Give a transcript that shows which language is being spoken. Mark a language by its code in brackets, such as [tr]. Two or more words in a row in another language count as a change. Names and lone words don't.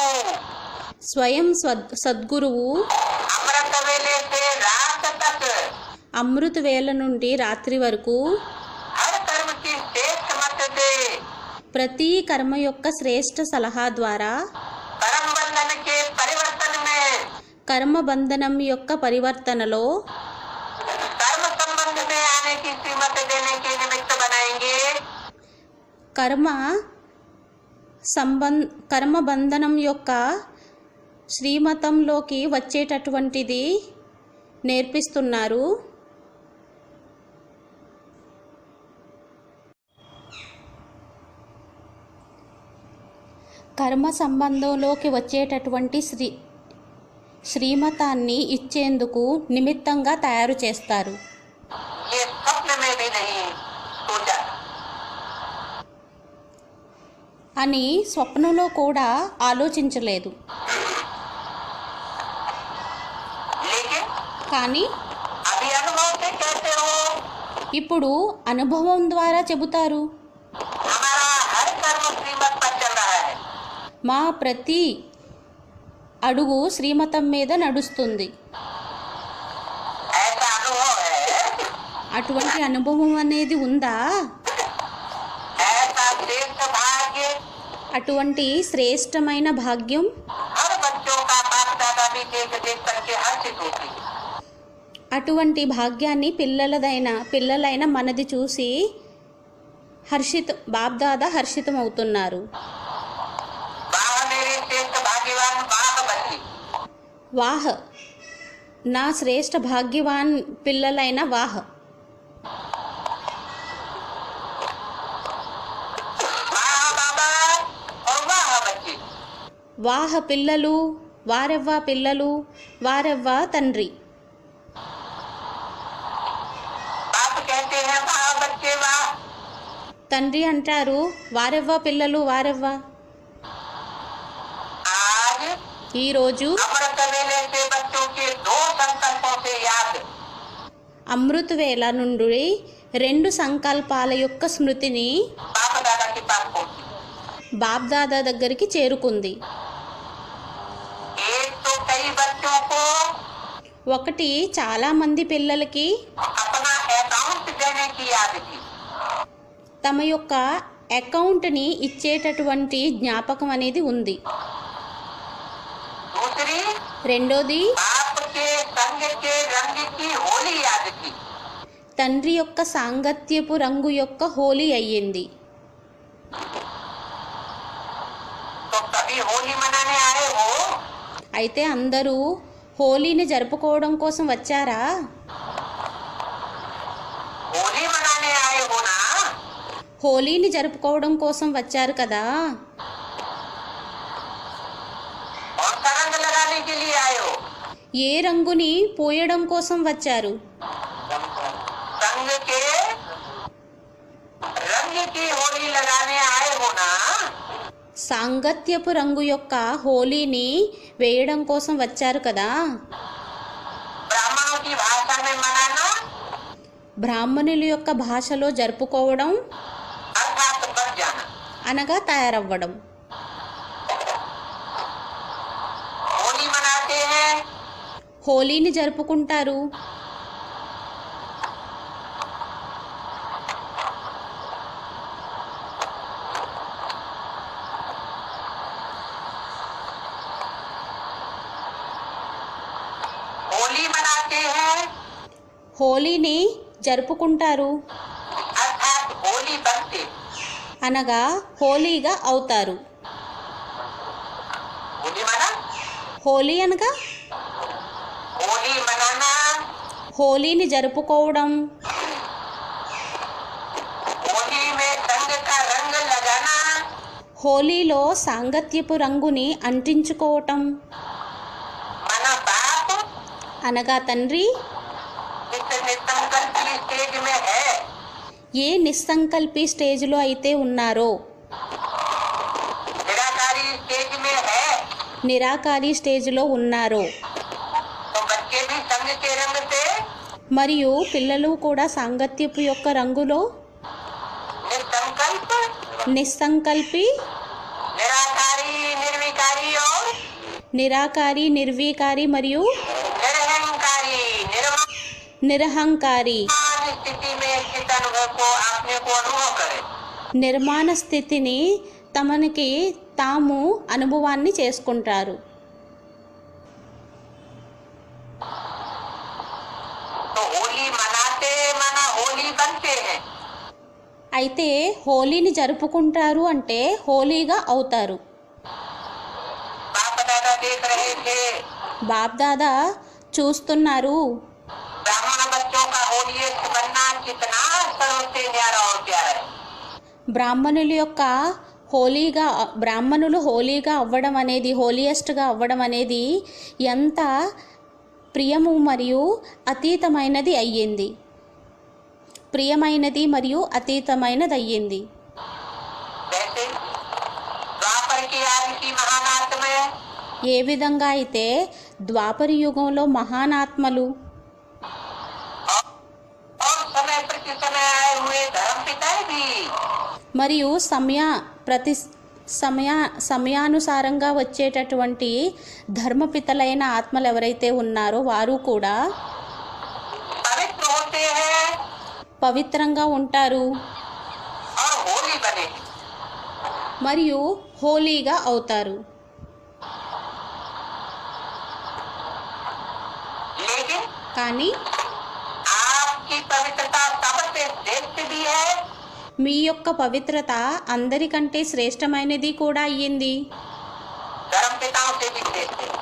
[te] స్వయం సద్గురువు [hi] अमृत वेले से रात तक [te] అమృత వేళ నుండి రాత్రి వరకు [hi] हर कर्म की श्रेष्ठ मत दे. [te] ప్రతి కర్మ యొక్క శ్రేష్ఠ సలహా ద్వారా [hi] कर्म बंधन के परिवर्तन में [te] కర్మ బంధనం యొక్క పరివర్తనలో [hi] कर्म संबंध में आने की सीमत देने के निमित्त बनाएंगे. [te] కర్మ బంధనం యొక్క శ్రీమతంలోకి వచ్చేటటువంటిది నేర్పిస్తున్నారు. కర్మ సంబంధంలోకి వచ్చేటటువంటి శ్రీమతాన్ని ఇచ్చేందుకు నిమిత్తంగా తయారు చేస్తారు. [hi] ये स्वप्न में भी नहीं सोचा. [te] అని స్వప్నంలో కూడా ఆలోచించలేదు. [hi] लेकिन [te] కానీ [hi] अभी अनुभव से कहते हो [te] ఇప్పుడు అనుభవం ద్వారా చెబుతారు. [hi] हमारा हर कर्म श्रीमत पर चल रहा है. [te] మా ప్రతి అడుగు శ్రీమతం మీద నడుస్తుంది. [hi] ऐसा अनुभव है. [te] అటువంటి అనుభవం అనేది ఉందా? [hi] ऐसा श्रेष्ठ भाग्य [te] అటువంటి శ్రేష్టమైన భాగ్యం [hi] हर बच्चों का बाप दादा भी देख देख करके हर्षित होती है. [te] అటువంటి భాగ్యాన్ని పిల్లలైన మనది చూసి బాబ్దాదా హర్షితమవుతున్నారు. [hi] वाह मेरे श्रेष्ठ भाग्यवान वाह बच्ची. [te] వాహ్ నా శ్రేష్ఠ భాగ్యవాన్ పిల్లలైన వాహ్. [hi] वाह बाबा और वाह बच्ची. [te] వాహ పిల్లలు, వారెవ్వ పిల్లలు, వారెవ్వ తండ్రి. [hi] बाप कहते हैं वाह बच्चे वाह. [te] తండ్రి అంటారు వారెవ్వ పిల్లలు, వారెవ్వ. [hi] आज [te] ఈరోజు [hi] अमृत वेले से बच्चों के 2 संकल्पों से याद. [te] అమృత వేళ నుండి 2 సంకల్పాల యొక్క స్మృతిని [hi] बाप दादा के पास पहुंची. [te] బాబ్దాదా దగ్గరికి చేరుకుంది. [hi] एक तो कई बच्चों को [te] ఒకటి చాలా మంది పిల్లలకి [hi] अपना अकाउंट देने की याद थी. [te] తమ యొక్క అకౌంట్ని ఇచ్చేటటువంటి జ్ఞాపకం అనేది ఉంది. [hi] दूसरी [te] రెండోది [hi] बाप के संग के रंग की होली याद थी. [te] తండ్రి యొక్క సాంగత్యపు రంగు యొక్క హోలీ అయ్యింది. [hi] तो सभी होली मनाने आए हो. [te] అయితే అందరూ హోలీని జరుపుకోవడం కోసం వచ్చారా? [hi] होली मनाने आए हो ना. [te] హోలీని జరుపుకోవడం కోసం వచ్చారు కదా. [hi] के लिए आए हो? [te] ఏ రంగుని పోయడం కోసం వచ్చారు? [hi] संग के रंग की होली लगाने आए हो ना? [te] సాంగత్యపు రంగు యొక్క హోలీని వేయడం కోసం వచ్చారు కదా. [hi] ब्राह्मणों की भाषा में मनाना [te] బ్రాహ్మణుల యొక్క భాషలో జరుపుకోవడం [hi] अर्थात बन जाना। [te] అనగా తయారవ్వడం. [hi] होली मनाते हैं, [te] హోలీని జరుపుకుంటారు. [hi] होली मनाते हैं [te] హోలీని జరుపుకుంటారు [hi] अर्थात होली बनते। [te] అనగా హోలీగా అవుతారు. [hi] होली मना, [te] హోలీ అనగా [hi] होली मनाना, [te] హోలీని జరుపుకోవడం, [hi] होली में संग का रंग लगाना, [te] హోలీలో సాంగత్యపు రంగుని అంటించుకోవటం [hi] मना बाप [te] అనగా తండ్రి [hi] इस निसंकल्प स्टेज में है। [te] ఏ నిస్సంకల్పి స్టేజ్లో అయితే ఉన్నారో, [hi] निराकारी स्टेज में है, [te] నిరాకారి స్టేజ్లో ఉన్నారో, [hi] तो बच्चे भी संग के रंग से [te] మరియు పిల్లలు కూడా సాంగత్యపు యొక్క రంగులో [hi] निसंकल्प, [te] నిస్సంకల్పి, [hi] निराकारी, निर्विकारी और [te] నిరాకారి, నిర్వీకారి మరియు [hi] निरहंकारी, [te] నిరహంకారి [hi] स्थिति में स्थित अनुभव को अपने को अनुभव करे। [te] నిర్మాణ స్థితిని తమనికి తాము అనుభవాన్ని చేసుకుంటారు. [hi] तो होली मनाते मना होली बनते हैं। [te] అయితే హోలీని జరుపుకుంటారు అంటే హోలీగా అవుతారు. [hi] बाप दादा देख रहे थे, [te] బాప్దాదా చూస్తున్నారు. [hi] ब्राह्मण बच्चों का होलीस्ट बनना कितना सरल से न्यारा और प्यारा है। [te] బ్రాహ్మణుల యొక్క బ్రాహ్మణులు హోలీగా అవ్వడం అనేది, హోలియెస్ట్గా అవ్వడం అనేది ఎంత ప్రియము మరియు అతీతమైనది అయ్యింది. ప్రియమైనది మరియు అతీతమైనది అయ్యింది. [hi] वैसे द्वापर की आदि की महानाथ में [te] ఏ విధంగా అయితే ద్వాపర యుగంలో మహానాత్మలు [hi] और समय प्रति समय आए हुए धर्म पिताएं भी [te] మరియు సమయానుసారంగా వచ్చేటటువంటి ధర్మపితలైన ఆత్మలు ఎవరైతే ఉన్నారో వారు కూడా [hi] पवित्र होते हैं [te] పవిత్రంగా ఉంటారు [hi] और होली बने। [te] మరియు హోలీగా అవుతారు. [hi] लेकिन [te] కానీ [hi] आपकी पवित्रता सबसे श्रेष्ठ भी है [te] మీ యొక్క పవిత్రత అందరికంటే శ్రేష్టమైనది కూడా అయ్యింది. [hi] धर्म पिताओं से भी श्रेष्ठ है।